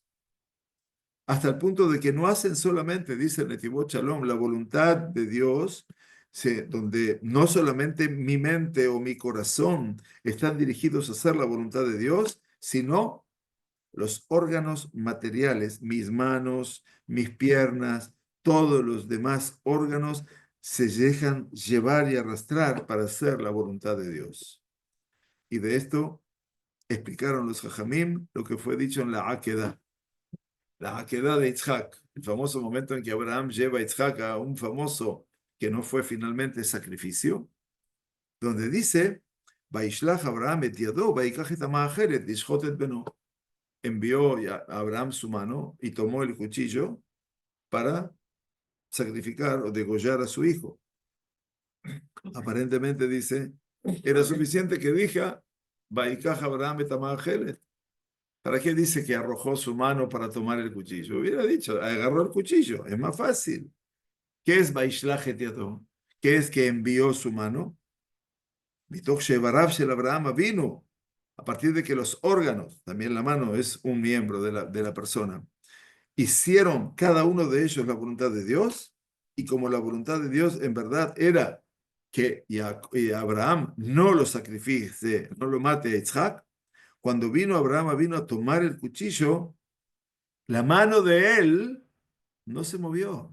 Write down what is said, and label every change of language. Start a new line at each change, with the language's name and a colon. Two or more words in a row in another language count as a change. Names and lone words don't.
Spanish: hasta el punto de que no hacen solamente, dice el Netivot Shalom, la voluntad de Dios, donde no solamente mi mente o mi corazón están dirigidos a hacer la voluntad de Dios, sino los órganos materiales, mis manos, mis piernas, todos los demás órganos se dejan llevar y arrastrar para hacer la voluntad de Dios. Y de esto explicaron los Jajamim lo que fue dicho en la Akedah de Yitzhak, el famoso momento en que Abraham lleva a Yitzhak a un famoso que no fue finalmente sacrificio, donde dice,
Hebrew: וישלח אברהם את ידו, ויקח את המאכלת, לשחט את בנו.
Spanish: Envió a Abraham su mano y tomó el cuchillo para sacrificar o degollar a su hijo. Aparentemente dice, era suficiente que diga,
Hebrew: ויקח אברהם את המאכלת.
Spanish: ¿Para qué dice que arrojó su mano para tomar el cuchillo? Hubiera dicho, agarró el cuchillo, es más fácil. ¿Qué es
Hebrew: וישלח את ידו?
Spanish: ¿Qué es que envió su mano?
Hebrew: מתוך שאבריו של אברהם vino.
Spanish: A partir de que los órganos, también la mano es un miembro de la persona, hicieron cada uno de ellos la voluntad de Dios, y como la voluntad de Dios en verdad era que Abraham no lo sacrifique, no lo mate a Isaac, cuando vino Abraham vino a tomar el cuchillo, la mano de él no se movió.